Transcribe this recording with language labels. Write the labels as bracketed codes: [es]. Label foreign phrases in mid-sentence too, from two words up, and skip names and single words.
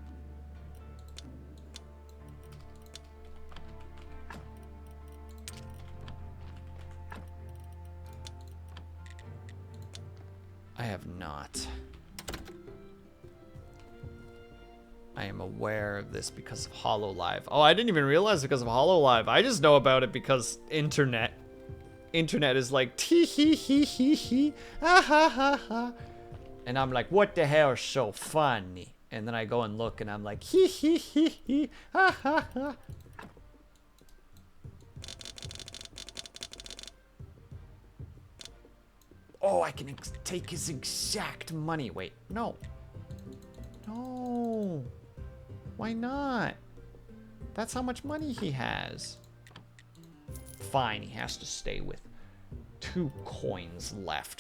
[en] I have not. I am aware of this because of HoloLive. Oh, I didn't even realize because of HoloLive. I just know about it because internet. Internet is like, tee hee hee hee hee, ha ha ha ha. And I'm like, what the hell is so funny? And then I go and look and I'm like, hee hee hee hee, ha ha ha. Oh, I can take his exact money. Wait, no. No. Why not? That's how much money he has. Fine, he has to stay with 2 coins left.